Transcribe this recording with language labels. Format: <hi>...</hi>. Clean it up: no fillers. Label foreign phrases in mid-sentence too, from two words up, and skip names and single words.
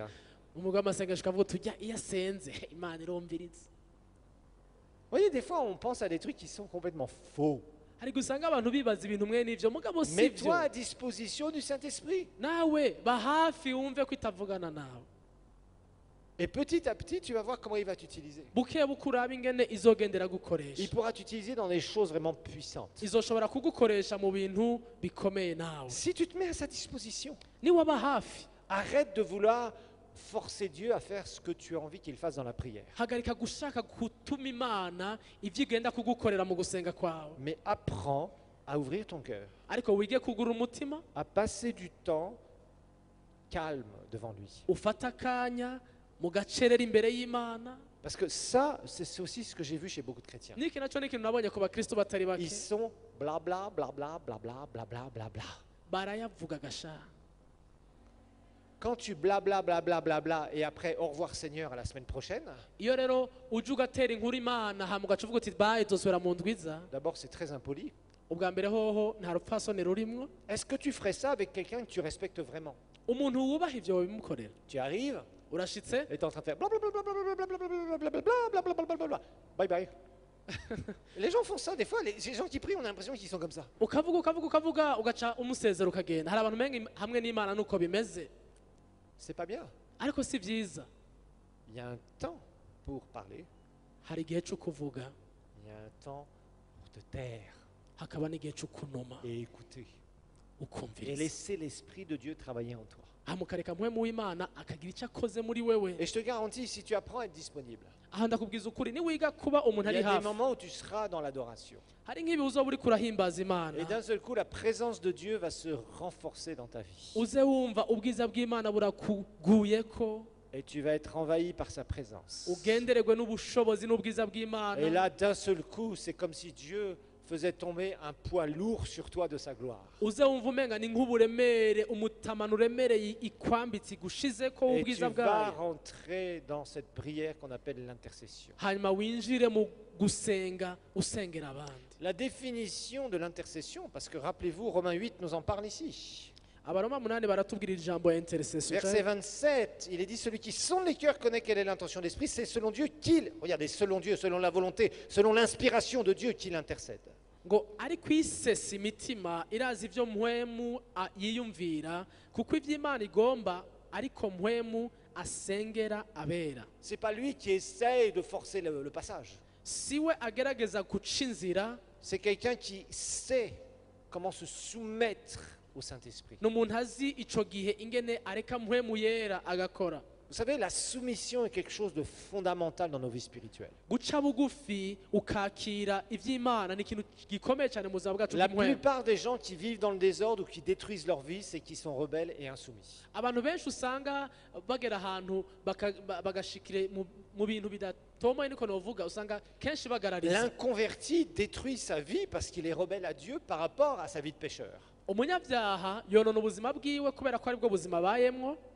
<fr>Hein. »</fr> <rn>Umugabo w'amasengesho akavuga uti ujya iyo asenze imana irumviriza.</rn> <fr>Vous voyez, des fois, on pense à des trucs qui sont complètement faux.</fr> <rn>Ariko usanga abantu bibaza ibintu mwe n'ivyo mugabo si</rn> <fr>Mets-toi</fr> <rn>byo.</rn> <fr>à disposition du Saint-Esprit.</fr> <rn>Nawe ba hafi wumve ko itavugana nawe.</rn> <fr>Et petit à petit, tu vas voir comment il va t'utiliser.</fr> <rn>Buke bukuraba ingene izogendera gukoresha.</rn> <fr>Il pourra t'utiliser dans des choses vraiment puissantes.</fr> <rn>Izoshobora kugukoresha mu bintu bikomeye nawe.</rn> <fr>Si tu te mets à sa disposition,</fr> <rn>Ni waba hafi</rn> <fr>arrête de vouloir forcer Dieu à faire ce que tu as envie qu'il fasse dans la prière.</fr> <rn>hagarika gushaka gutuma imana ivyo igenda kugukorera mu gusenga kwawe,</rn> <fr>Mais apprends à ouvrir ton cœur,</fr> <rn>ariko wige kugura umutima</rn> <fr>à passer du temps calme devant lui.</fr> <rn>ufata akanya mu gacerera imbere y'imana.</rn> <fr>Parce que ça, c'est aussi ce que j'ai vu chez beaucoup de chrétiens.</fr> <rn>Niki naco n'ikintu nabonye ku bakristo batari</rn> <fr>Ils</fr> <rn>bake</rn> <fr>sont blabla, blabla, blabla, blabla, blabla.</fr> <rn>barayavuga gasha.</rn> <fr>Quand tu blabla, blabla, blabla, et après au revoir Seigneur à la semaine prochaine,</fr> <rn>Iyo rero uje ugatera inkuru imana hama ugaca uvuga uti baye dosubira mu ndwiza,</rn> <fr>d'abord c'est très impoli.</fr> <rn>ubwa mbere hoho nta rupfasoni rurimwo.</rn> <fr>Est-ce que tu ferais ça avec quelqu'un que tu respectes vraiment?</fr> <rn>Umuntu wubaha ivyo wabimukorera.</rn> <fr>Tu arrives</fr> <rn>Urashitse</rn> <fr>et tu es en train de faire blablabla.</fr> <en>Bye bye.</en> <fr>Les gens font ça des fois, les gens qui prient, on a l'impression qu'ils sont comme ça.</fr> <rn>ukavuga ugaca umusezero ukagenda. Hari abantu menga hamwe n'imana nuko bimeze,</rn> <fr>C'est pas bien.</fr> <rn>ariko si byiza.</rn> <fr>Il y a un temps pour parler,</fr> <rn>Hari igihe cyo kuvuga</rn> <fr>il y a un temps pour te taire</fr> <rn>hakaba n'igihe cyo kunuma</rn> <fr>et écouter. Et</fr> <rn>ukumviriza.</rn> <fr>laisser l'Esprit de Dieu travailler en toi.</fr> <rn>Hama ukareka mpwemu w'imana akagira icyo akoze muri wewe.</rn> <fr>Et je te garantis, si tu apprends à être disponible,</fr> <rn>Aha ndakubwiza ukuri niwiga kuba umuntu</rn> <fr>il</fr> <rn>ari</rn> <fr>y a des</fr> <rn>hafi,</rn> <fr>moments où tu seras dans l'adoration.</fr> <rn>hari nk'ibi uzoba uri kurahimbaza</rn> <fr>Et</fr> <rn>imana,</rn> <fr>d'un seul coup, la présence de Dieu va se renforcer dans ta vie.</fr> <rn>uze wumva ubwiza bw'imana burakuguyeko,</rn> <fr>Et tu vas être envahi par sa présence.</fr> <rn>ugendererwe n'ubushobozi n'ubwiza</rn> <fr>Et</fr> <rn>bw'imana.</rn> <fr>là, d'un seul coup, c'est comme si Dieu faisait tomber un poids lourd sur toi de sa gloire.</fr> <rn>Uze wumva umenga ni nk'uburemere umutamano uremereye ikwambitse igushizeko</rn> <fr>Et tu</fr> <rn>ubwiza</rn> <fr>vas</fr> <rn>bwayo,</rn> <fr>rentrer dans cette prière qu'on appelle l'intercession.</fr> <rn>hanyuma winjire mu gusenga usengera abandi.</rn> <fr>La définition de l'intercession, parce que rappelez-vous, Romains 8 nous en parle ici.</fr> <rn>Abaroma 8 baratubwira ijambo ya intercession.</rn> <fr>Verset 27, il est dit, celui qui sonde les cœurs connaît quelle est l'intention d'esprit, c'est selon Dieu qu'il, regardez, selon Dieu, selon la volonté, selon l'inspiration de Dieu qu'il intercède.</fr> <rn>Ngo ari kwisesa imitima irazi ivyo mpwemu yiyumvira, kuko ivy'Imana igomba ariko mpwemu asengera abera.</rn> <fr>C'est pas lui qui essaye de forcer le passage.</fr> <rn>Siwe agerageza guca inzira,</rn> <fr>C'est quelqu'un qui sait comment se soumettre au Saint-Esprit.</fr> <rn>n'umuntu azi ico gihe ingene areka mpwemu yera agakora.</rn> <fr>Vous savez, la soumission est quelque chose de fondamental dans nos vies spirituelles.</fr> <rn>Guca bugufi ukakira ivy'Imana ni ikintu gikomeye cyane mu buzima bwacu</rn> <fr>La</fr> <rn>bw'impwemu.</rn> <fr>plupart des gens qui vivent dans le désordre ou qui détruisent leur vie, c'est qu'ils sont rebelles et insoumis.</fr> <rn>Abantu benshi usanga bagera ahantu bagashikire mu bintu bidatomoye, niko novuga, usanga kenshi bagarariza.</rn> <fr>L'inconverti détruit sa vie parce qu'il est rebelle à Dieu par rapport à sa vie de pécheur.</fr> <rn>Umunyabyaha yonona ubuzima bwiwe kubera ko aribwo buzima abayemwo.</rn>